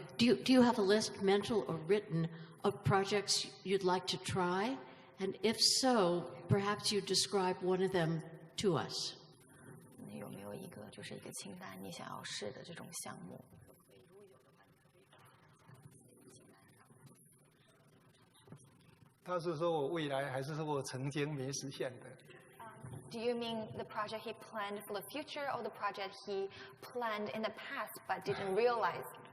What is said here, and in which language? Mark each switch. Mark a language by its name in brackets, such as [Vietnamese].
[English] Do you have a list, mental or written, of projects you'd like to try? And if so, perhaps you describe one of them to us. [Chinese] 有没有一个清单你想要试的这种项目？他是说我未来，还是说我曾经没实现的？ [English] Do you mean the project he planned for the future, or the project he planned in the past but didn't realize?